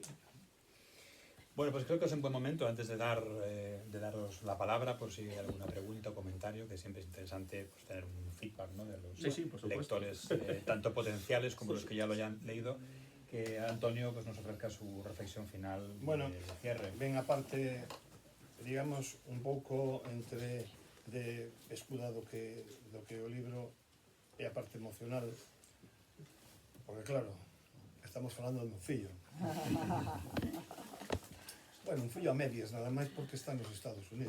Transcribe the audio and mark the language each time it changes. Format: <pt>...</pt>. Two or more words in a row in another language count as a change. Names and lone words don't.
<es>Bueno, pues creo que es un buen momento, antes de daros la palabra, por si hay alguna pregunta o comentario, que siempre es interesante pues, tener un feedback, ¿no? De los lectores, tanto potenciales como los que ya lo hayan leído, que Antonio pues, nos ofrezca su reflexión final de cierre.</es> <gl>Ben, aparte, digamos, un pouco entre de escuda do que o libro é a parte emocional, porque claro, estamos falando do meu fillo. Bueno, un fillo a medias, nada máis porque está nos Estados Unidos.</gl>